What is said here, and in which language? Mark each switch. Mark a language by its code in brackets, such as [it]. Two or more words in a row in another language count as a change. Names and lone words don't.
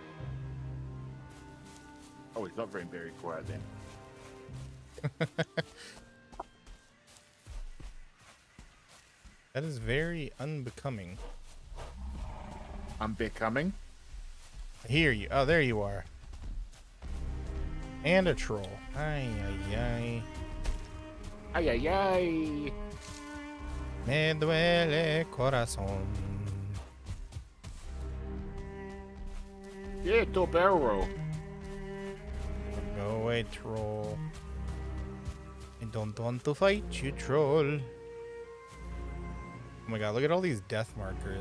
[en] Oh, he's not very quiet then. That is very unbecoming. I'm becoming. I hear you. Oh, there you are. And a troll. Ay, ay, ay. Ay ay ay. [es] Me duele corazón. [en] Yeah, do a barrel roll. Go away, troll. I don't want to fight you, troll. Oh my god, look at all these death markers.